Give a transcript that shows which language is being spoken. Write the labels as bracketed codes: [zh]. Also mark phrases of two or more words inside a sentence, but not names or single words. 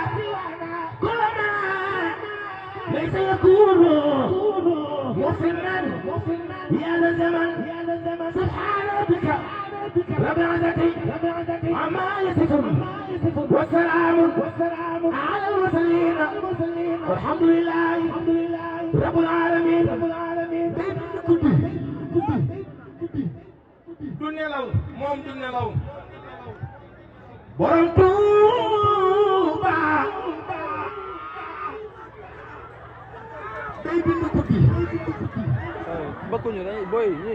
[ar] كلما ليس يكون مسلما يا ذا الزمن سبحان ربك رب العزة عما يصفون والسلام على المرسلين والحمد لله رب العالمين [wo] du nelaw moom du nelaw borom Tuuba day bind guddi bakkuñu day boy ñi